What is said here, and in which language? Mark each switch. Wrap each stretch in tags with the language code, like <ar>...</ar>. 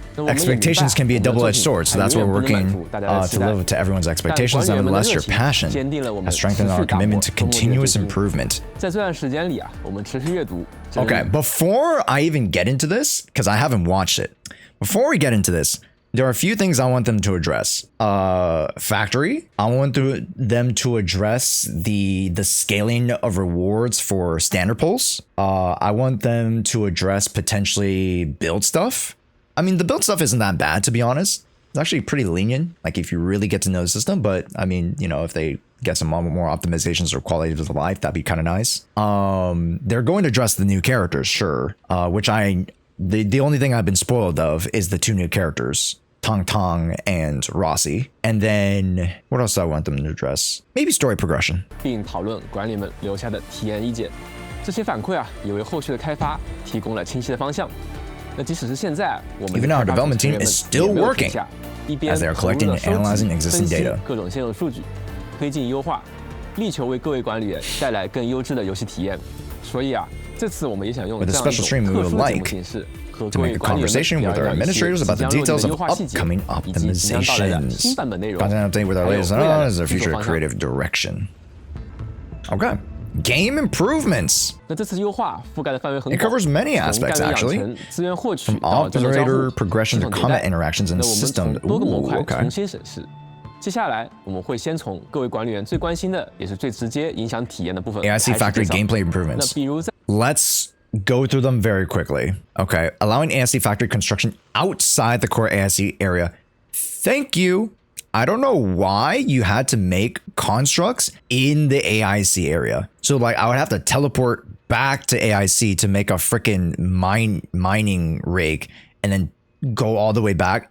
<en>Expectations can be a double-edged sword, so that's what we're working to live to everyone's expectations. Nonetheless, your passion has strengthened our commitment to continuous improvement.</en> <zh>在这段时间里啊，我们持续阅读。</zh> <en>Okay, before I even get into this, because I haven't watched it, before we get into this, there are a few things I want them to address. Factory. I want them to address the scaling of rewards for standard pulls. I want them to address potentially build stuff. I mean, the build stuff isn't that bad, to be honest. It's actually pretty lenient, like if you really get to know the system. But I mean, you know, if they get some more optimizations or quality of life, that'd be kind of nice. They're going to address the new characters, sure. Which the only thing I've been spoiled of is the two new characters, Tong and Rossi. And then what else do I want them to address? Maybe story progression.</en> <zh>并讨论管理们留下的体验意见，这些反馈啊，也为后续的开发提供了清晰的方向。那即使是现在，我们</zh> <en>Even our development team is still working as they are collecting and analyzing existing data.</en> <zh>各种现有数据，推进优化，力求为各位管理员带来更优质的游戏体验。所以啊，这次我们也想用这样一种特殊的节目形式，和各位管理员聊聊一些即将入围的优化细节，以及即将到来的新版本内容，</zh> <en>Content update with our latest is our future creative direction. Okay. Game improvements. It covers many aspects, actually. From operator progression to combat interactions in the system. Ooh, okay.</en> <zh>接下来我们会先从各位管理员最关心的，也是最直接影响体验的部分</zh> <en>AIC factory gameplay 那 improvements.</en> <zh>比如在</zh> <en>Let's go through them very quickly. Okay, allowing AIC factory construction outside the core AIC area. Thank you. I don't know why you had to make constructs in the AIC area. So like I would have to teleport back to AIC to make a freaking mining rig and then go all the way back.</en>